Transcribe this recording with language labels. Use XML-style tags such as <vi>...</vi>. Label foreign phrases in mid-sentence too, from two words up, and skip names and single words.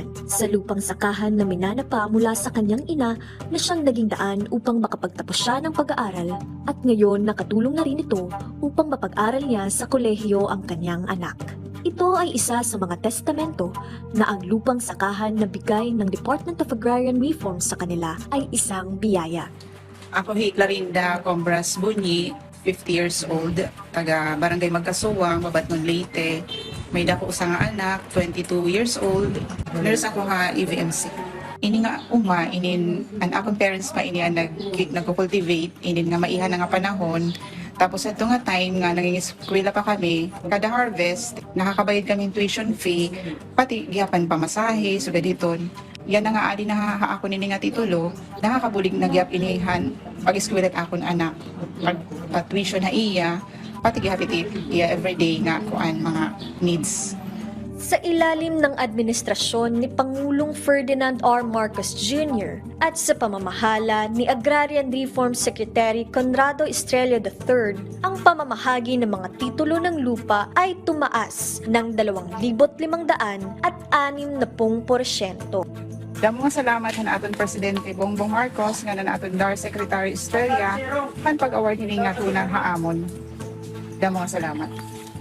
<tl>Sa lupang sakahan na minana pa mula sa kanyang ina na siyang naging daan upang makapagtapos siya ng pag-aaral at ngayon nakatulong na rin ito upang mapag-aral niya sa kolehiyo ang kanyang anak. Ito ay isa sa mga testamento na ang lupang sakahan na bigay ng Department of Agrarian Reform sa kanila ay isang biyaya. Ako si Clarinda Combras Bunyi,</tl> <en>50 years old,</en> <tl>taga Barangay Magkasuwang, Babatnon, Leyte.</tl> <war>May dako sa nga anak,</war> <en>22 years old.</en> <war>Nurse ako ha EVMC. Ini nga an akong parents pa ini nagko-cultivate, ini nga maiha na nga panahon. Tapos ito nga time nga naging eskwela pa kami, kada harvest, nakakabayad kami</war> <en>tuition fee,</en> <war>pati gihapan pamasahe, so gaditon. Yan na nga ali na ako nini nga titulo, nakakabulig na gihap inihan pag-eskwela akon anak. Pag tuition na iya, pati gihapit iya everyday nga kuan mga needs.</war> <tl>Sa ilalim ng administrasyon ni Pangulong Ferdinand R. Marcos Jr. at sa pamamahala ni Agrarian Reform Secretary Conrado Estrella III, ang pamamahagi ng mga titulo ng lupa ay tumaas ng 2,500 at 60%.</tl> <war>Damo nga salamat na aton Presidente Bongbong Marcos nga na aton DAR Secretary Estrella kan pag-award ni nga tunang haamon. Damo nga salamat.</war>